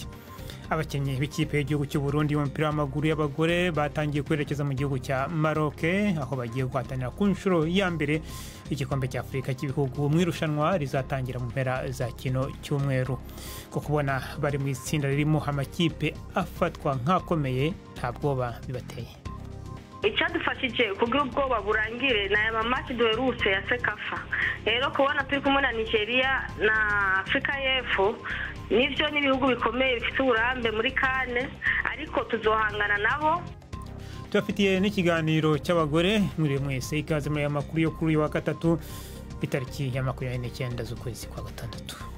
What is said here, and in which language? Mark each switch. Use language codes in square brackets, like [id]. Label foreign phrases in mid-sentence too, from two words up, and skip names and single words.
[rn] Abakenyi b'ikipe y'igihugu cy'u Burundi y'umupira w'amaguru y'abagore batangiye kwerekeza mu gihugu cya Maroc, aho bagiye guhatanira ku nshuro ya mbere igikombe cya Afurika cy'ibihugu mu irushanwa rizatangira mu mpera za kino cyumweru. Ko kubona bari mu itsinda ririmo amakipe afatwa nk'akomeye nta bwoba bibateye. [rw] Icyadufashije kugira ubwoba burangire na match duherutse ya Sekafa. [rn] Rero kubona turi kumwe na Nigeria na Afrika y'Epfo nivyo n'ibihugu bikomeye bifite uburambe muri kane, ariko tuzohangana nabo. Tubafitiye n'ikiganiro cy'abagore muri mwese, ikaze muri aya makuru yo kuri wa gatatu itariki ya 29 z'ukwezi kwa gatandatu.